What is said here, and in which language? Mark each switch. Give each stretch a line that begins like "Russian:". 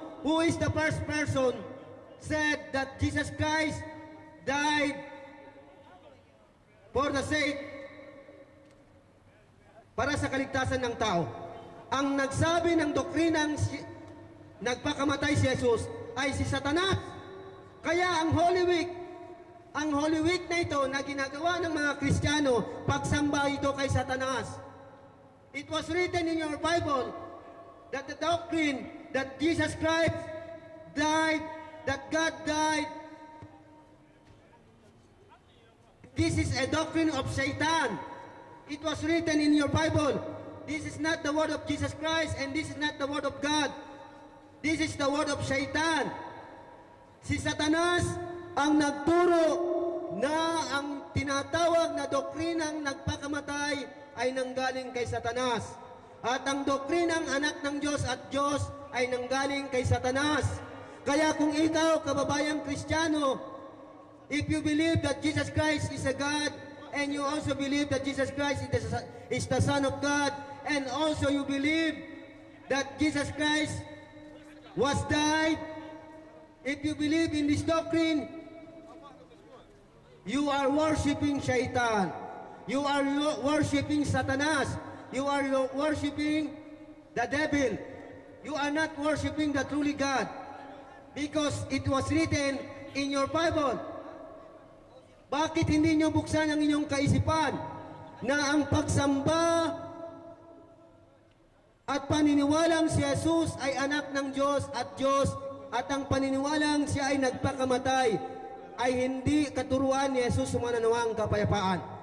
English: Who is the first person said that Jesus Christ died for the sake,
Filipino: para sa kaligtasan ng tao? Ang nagsabi ng doktrinang nagpakamatay si Jesus ay si Satanas. Kaya ang Holy Week na ito na ginagawa ng mga Kristiyano, pagsamba ito kay Satanas.
English: It was written in your Bible that the doctrine that Jesus Christ died, that God died, this is a doctrine of Satan. It was written in your Bible. This is not the word of Jesus Christ, and this is not the word of God. This is the word of Satan.
Filipino: Si Satanas ang nagturo na ang tinatawag na doktrinang nagpakamatay ay nanggaling kay Satanas. At ang doktrinang anak ng Diyos at Diyos ay nanggaling kay Satanas. Kaya kung ikaw, kababayang Kristiyano,
English: if you believe that Jesus Christ is a God, and you also believe that Jesus Christ is the Son of God, and also you believe that Jesus Christ was died, if you believe in this doctrine, you are worshiping Shaitan. You are worshiping Satanas. You are worshiping the devil. You are not worshiping the truly God, because it was written in your Bible.
Filipino: Bakit hindi nyo buksan ang inyong kaisipan na ang pagsamba at paniniwalang si Jesus ay anak ng Diyos at ang paniniwalang siya ay nagpakamatay ay hindi katuruan ni Jesus sumananawang kapayapaan.